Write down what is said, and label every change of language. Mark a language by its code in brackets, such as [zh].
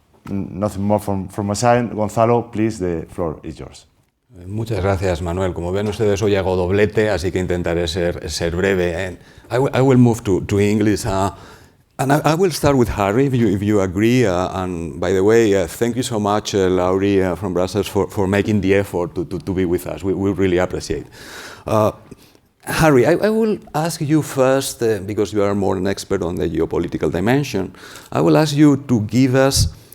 [en] Nothing more from my side. Gonzalo, please, the floor is yours. [es] Muchas gracias, Manuel. Como ven ustedes, hoy hago doblete, así que intentaré ser breve. [en] I will move to English. And I will start with Harry, if you agree. And by the way, thank you so much, Laurie from Brussels, for making the effort to be with us. We really appreciate. Harry, I will ask you first, because you are more an expert on the geopolitical dimension, I will ask you to give us